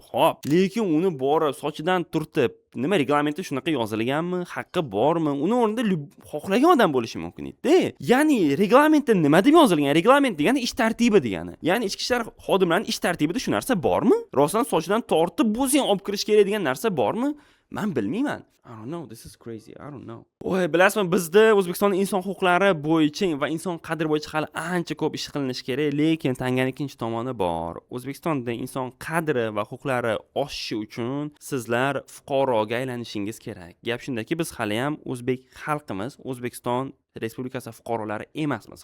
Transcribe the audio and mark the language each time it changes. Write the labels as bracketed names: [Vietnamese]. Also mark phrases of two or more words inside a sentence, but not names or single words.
[Uzbek] Xo'p, lekin uni borib sochidan turtib, nima reglamentda shunaqa yozilganmi? Haqqi bormi? Uni o'rnida xohlagan odam bo'lishi mumkin edi-da. Ya'ni reglamentda nima deb yozilgan? Reglament degani ish tartibi degani. Ya'ni ichki ishlar xodimlarining ish tartibida shu narsa bormi? Rostdan sochidan tortib bo'lsa ham olib kirish kerak degan narsa bormi? Men bilmayman. [English] I don't know, this is crazy. I don't know. [Uzbek] Bilasizmi, bizda O'zbekistonda inson huquqlari bo'yicha va inson qadri bo'yicha hali ancha ko'p ish qilinishi kerak, lekin tanganing ikkinchi tomoni bor. O'zbekistonda inson qadri va huquqlari oshishi uchun sizlar fuqaroga aylanishingiz kerak. Gap shundaki, biz hali ham o'zbek xalqimiz, O'zbekiston Respublikasi fuqarolari emasmiz.